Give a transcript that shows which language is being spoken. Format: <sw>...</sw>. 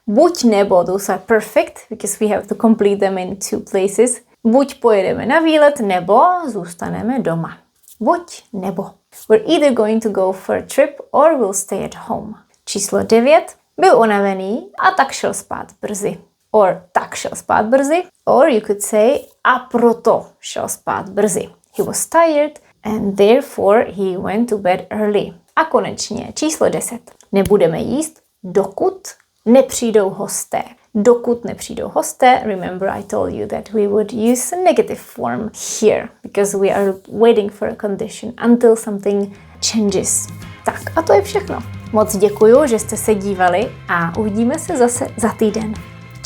<en>Buď nebo, those are perfect, because we have to complete them in 2 places.</en> <cs>Buď pojedeme na výlet, nebo zůstaneme doma. Buď nebo.</cs> <en>We're either going to go for a trip or we'll stay at home.</en> <cs>Číslo 9. Byl unavený a tak šel spát brzy. Or tak šel spát brzy.</cs> <en>Or you could say</en> <cs>a proto šel spát brzy.</cs> <en>He was tired and therefore he went to bed early.</en> <cs>A konečně číslo 10. Nebudeme jíst, dokud nepřijdou hosté. Dokud nepřijdou hosté,</cs> <en>remember I told you that we would use a negative form here because we are waiting for a condition until something changes.</en> <cs>Tak a to je všechno. Moc děkuju, že jste se dívali a uvidíme se zase za týden.</cs>